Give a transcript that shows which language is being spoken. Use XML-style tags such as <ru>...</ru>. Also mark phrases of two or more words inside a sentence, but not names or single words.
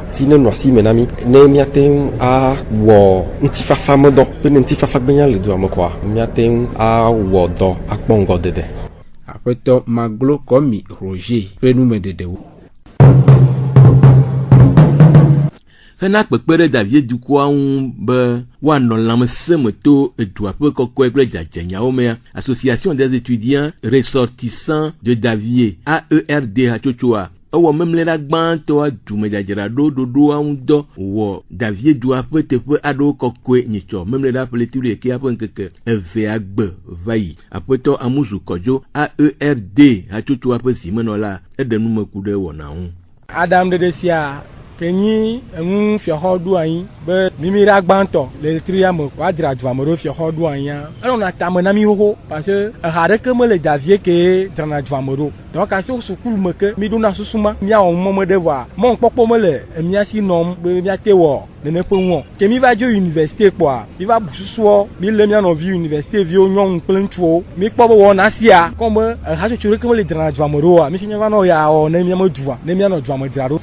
<ee>Si ne nɔ asi me na mi ne míate awɔ ŋutifafa medɔ be ne ŋutifafa gbenya le dua me kɔa míate awɔ dɔ akpɔ ŋgɔdede. Aƒetɔ Maglo Kɔmi Roger ƒe numeɖeɖewo. Hena kpekpe ɖe Davie dukɔa ŋu be woanɔ lãmesẽ me to edua ƒe kɔkɔe kple dzadzenyawo mea. Association des étudiants ressortissants de Davie AERD hatsotsoa ewɔ memlẽɖa gbãtɔa dumedzadzraɖo ɖoɖoa ŋu dɔ wɔ Davie dua ƒe teƒe aɖewo kɔkɔe nyitsɔ memlẽɖa ƒe lekea ƒe ŋkeke evea gbe va yi. Aƒetɔ Amuzu Kɔdzo AERD hatsotsoa ƒe zimenɔla eɖe numeku ɖe wɔna ŋu. Adam ɖeɖe sia kenyi enu fiɔxɔ ɖo anyi be mimira gbãtɔ le letria me woadzra dua me ɖo fiɔxɔ ɖo anyia enɔna tame na mi xoxo</ee> <fr>parce que</fr> <ee>eha ɖeke mele Davie ke drana dua me ɖo. Donc asi sukulu me ke mi ɖona susuma míawɔ mɔme ɖe voa mɔnkpɔkpɔ mele mía si nɔm be míate wɔ nene ƒe ŋu. Ke mi va dzo université kpɔa mi va bu susuɔ mi le mía nɔvi université viwo nyɔnu kple ŋutsuwo mi kpɔ be wɔna sia kɔme hatsotso ɖeke mele drana dua me ɖo mi nya va nɔ ya wɔ ne míame dua ne mía nɔ dua me dzra ɖo.</ee>